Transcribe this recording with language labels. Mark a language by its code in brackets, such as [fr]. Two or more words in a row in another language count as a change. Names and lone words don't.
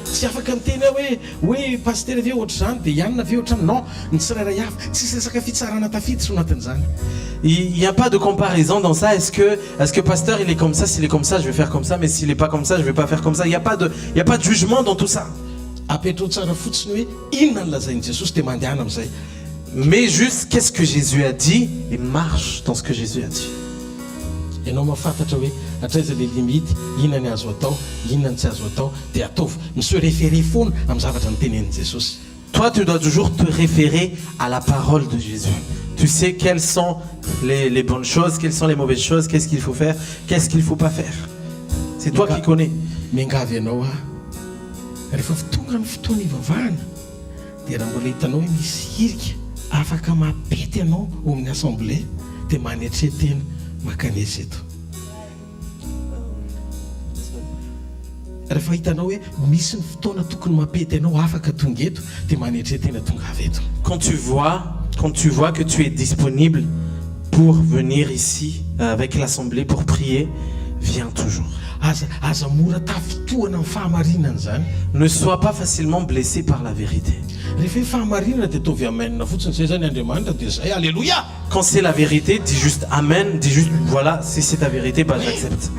[fr] Il n'y a pas de comparaison dans ça. Est-ce que pasteur il est comme ça, s'il est comme ça je vais faire comme ça, mais s'il n'est pas comme ça je vais pas faire comme ça. Il n'y a pas de jugement dans tout ça. Mais juste qu'est-ce que Jésus a dit et marche dans ce que Jésus a dit. [mg] Ianao mahafantatra hoe atraiza [fr] le limite [mg] inona ny azo atao inona ny tsy azo atao dia ataovy miseho référé foana amin'ny zavatra nytenenin' Jesosy. [fr] Toi tu dois toujours te référer à la parole de Jésus. Tu sais quelles sont les bonnes choses, quelles sont les mauvaises choses, qu'est-ce qu'il faut faire, qu'est-ce qu'il ne faut pas faire. C'est toi qui connais. [mg] Miangavy ianao rehefa tonga ny fotoana ivavahana dia raha mbola hitanao hoe misy hirika afaka mampety ianao ao amin'ny assemblée dia manetretena makanetsy eto. Rehefa hitanao hoe misy ny fotoana tokony mampety ianao afaka tonga eto dia manetretena tonga avy eto. [fr] Quand tu vois que tu es disponible pour venir ici avec l'assemblée pour prier, viens toujours. Ne sois pas facilement blessé par la vérité. Quand c'est la vérité, dis juste Amen, dis juste voilà, si c'est ta vérité, bah j'accepte.